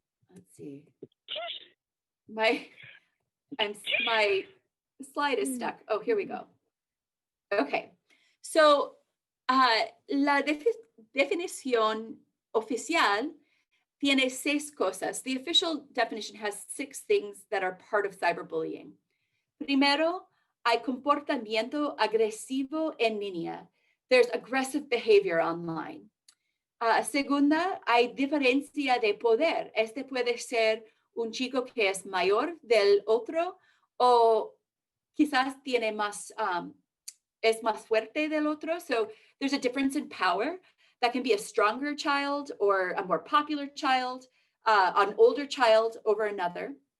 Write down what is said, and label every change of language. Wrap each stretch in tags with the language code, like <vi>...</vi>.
<en>Let's see. My slide is stuck. Oh, here we go. Okay.</en> <es>So la definición oficial tiene 6 cosas.</es> <en>The official definition has 6 things that are part of cyberbullying.</en> <es>Primero, hay comportamiento agresivo en línea.</es> <en>There's aggressive behavior online.</en> <es>Segunda, hay diferencia de poder. Este puede ser un chico que es mayor del otro o quizás tiene más, es más fuerte del otro.</es> <en>So there's a difference in power. That can be a stronger child or a more popular child, an older child over another.</en>